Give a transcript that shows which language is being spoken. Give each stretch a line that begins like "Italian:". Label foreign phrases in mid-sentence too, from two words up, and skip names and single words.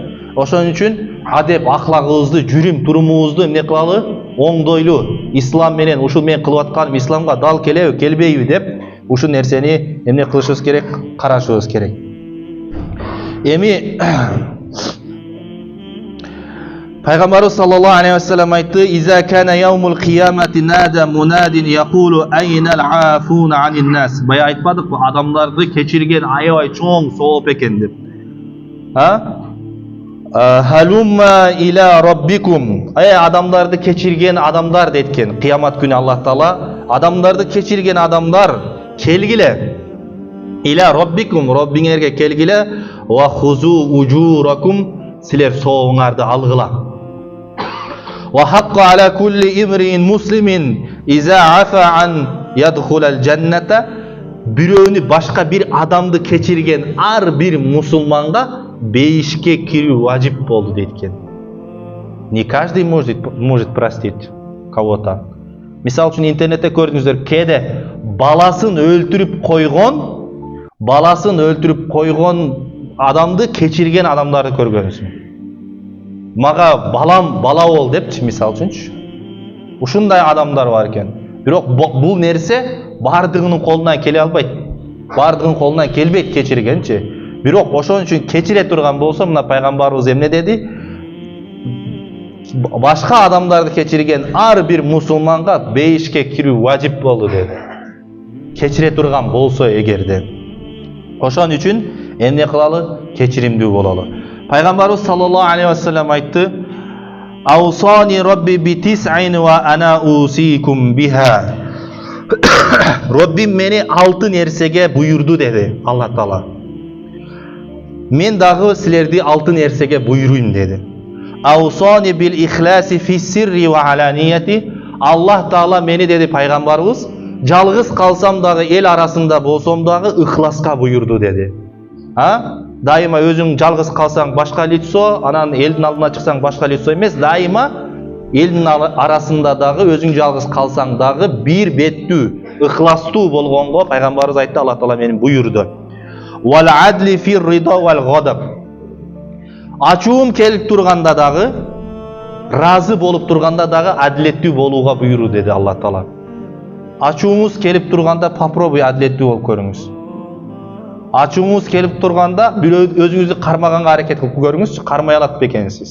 Kyrgyz: Ошон үчүн адеп аклагыбызды, жүрүм турумубузду эмне кылалы? Оңдойлу. Ислам менен ушул мен кылып атканым исламга дал келеби, келбейби деп ушул нерсени эмне кылышыбыз керек? Карашыбыз керек. Эми Пайгамбарыбыз
Arabic: صلى الله عليه وسلم айтты: "إذا كان يوم القيامة نادى مناد يقول أين العافون عن الناس."
Kyrgyz: Бая айтпадыкпы, адамдарды кечирген аябай чоң сооп экен деп.
Arabic: هلموا إلى ربكم.
Kyrgyz: Адамдарды кечирген адамдар деткен. Кыямат күнү Аллах Таала адамдарды кечирген адамдар келгиле.
Arabic: إلى ربكم,
Kyrgyz: Роббиңерге келгиле.
Arabic: وخذوا أجوركم,
Kyrgyz: силер соогуңарды алгыла.
Arabic: وحق على كل امرئ مسلم إذا عفا أن يدخل الجنة.
Kyrgyz: Бирөөнү, башка бир адамды кечирген ар бир мусулманга бейишке кирүү важип болду дейт.
Russian: Не каждый может простить кого-то.
Kyrgyz: Мисалы үчүн интернетте көрдүңүздөр, кеде баласын өлтүрүп койгон адамды кечирген адамдарды көргөнсүң. Мага балам бала бол депчи, мисалы үчүнчү. Ушундай адамдар бар экен. Бирок бул нерсе бардыгынын колунан келе албайт. Бардыгынын колунан келбейт кечиргенчи. Бирок ошон үчүн кечире турган болсо, мына пайгамбарыбыз эмне деди? Башка адамдарды кечирген ар бир мусулманга бейишке кирүү важип болду деди. Кечире турган болсо эгерде. Ошон үчүн эмне кылалы? Кечиримдүү бололу.
Arabic: Пайгамбарыбыз صلى الله عليه وسلم айтты: "أوصاني ربي بتسع وأنا أوصيكم بها."
Kyrgyz: Роббим мени 6 нерсеге буйурду деди Алла Таала. Мен дагы силерди 6 нерсеге буйруйм деди.
Arabic: أوصاني بالإخلاص في السر والعلانية.
Kyrgyz: Аллах Таала мени деди пайгамбарыбыз, жалгыз калсам дагы, эл арасында болсом дагы ыхласка буйурду деди. Дайыма өзүң жалгыз калсаң башка лицо, анан элдин алдына чыксаң башка лицо эмес, дайыма элдин арасында дагы өзүң жалгыз калсаң дагы бир беттүү, ыхластуу болгонго пайгамбарыбыз айтты, Алла Таала мени буйурду.
Arabic: والعدل في الرضا والغضب.
Kyrgyz: Ачуум келип турганда дагы, разы болуп турганда дагы адилеттүү болууга буйурду деди Алла Таала. Ачууңуз келип турганда попробуй адилеттүү болуп көрүңүз. Ачуңуз келип турганда өзүңүздү кармаганга аракет кылып көрүңүзчү, кармай алат бекенсиз.